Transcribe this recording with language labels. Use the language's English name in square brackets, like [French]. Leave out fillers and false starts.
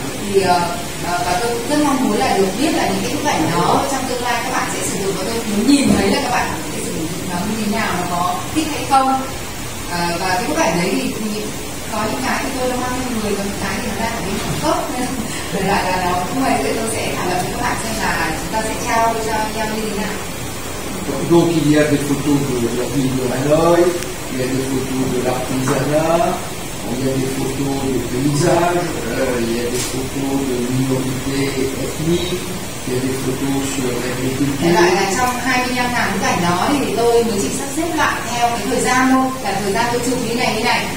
[Vietnamese] Thì và tôi rất mong muốn là được biết là những cái bức ảnh đó trong tương lai các bạn sẽ sử dụng, và tôi muốn nhìn thấy là các bạn sẽ sử dụng nó như thế nào, nó có thích hay không. Và cái bức ảnh đấy thì có những cái thì tôi đã mang cho người, còn những cái thì nó đang ở bên Hàn Quốc nên Trở lại là nó không phải vậy, tôi sẽ thảo luận với các bạn xem là chúng ta sẽ trao cho nhau như thế nào. [French] Donc il y a des photos de la ville de Hanoï, il y a des photos de l'artisanat, il y a des photos de paysages, il y a des photos de minorités ethniques, il y a des photos sur l'agriculture. [Vietnamese] Lại là trong 25 ngàn bức ảnh đó thì tôi mới chỉ sắp xếp lại theo cái thời gian thôi, là thời gian tôi chụp như này.